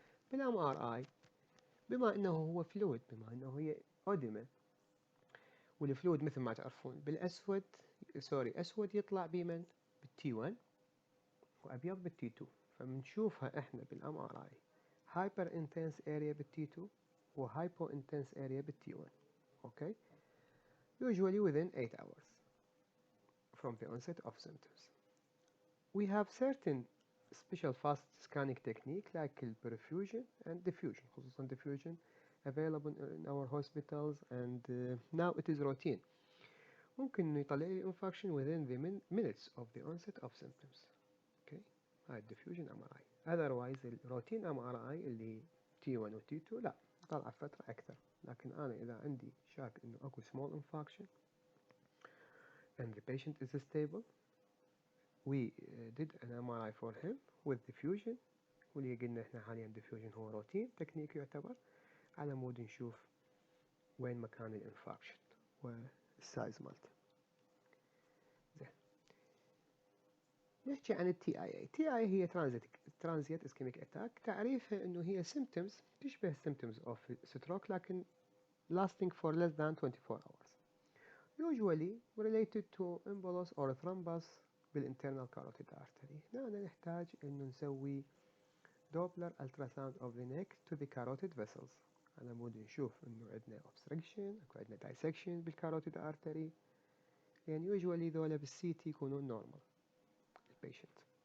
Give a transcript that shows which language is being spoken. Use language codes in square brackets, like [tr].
[ar] بالام ار اي بما انه هو فلويد، بما انه هي اوديما، والفلويد مثل ما تعرفون بالاسود اسود يطلع بمن؟ بالتي 1 وابيض بالتي 2. فبنشوفها احنا بالام ار اي هايبر انتنس اريا بالتي 2 وهايبو انتنس اريا بالتي 1. [en] Okay, usually within 8 hours from the onset of symptoms. We have certain special fast scanning technique like perfusion and diffusion، خصوصا diffusion available in our hospitals and now it is routine. [ar] ممكن يطلع لي [en] infarction within the minutes of the onset of symptoms. okay، هاي diffusion MRI. [ar] otherwise الروتين MRI اللي T1 و T2 لا طلع فترة أكثر. لكن أنا إذا عندي شاك إنه أكو [en] small infarction and the patient is stable we did an MRI for him with diffusion، [ar] واللي قلنا إحنا حاليا diffusion هو روتين تكنيك يعتبر على مود نشوف وين مكان الانفاركشن والسايز مالته. زين، نحكي عن التي اي اي. تي اي هي ترانزيت اسكيميك اتاك. تعريفها انه هي [en] symptoms تشبه symptoms of stroke لكن lasting for less than 24 hours usually related to embolus or thrombus بالinternal carotid artery. [ar] هنا نحتاج انه نسوي [en] Doppler ultrasound of the neck to the carotid vessels [ar] على مود نشوف انه عندنا obstruction اكو عندنا dissection بالكاروتيد artery، لان usually ذولا بالسي تي يكونون normal البيشنت.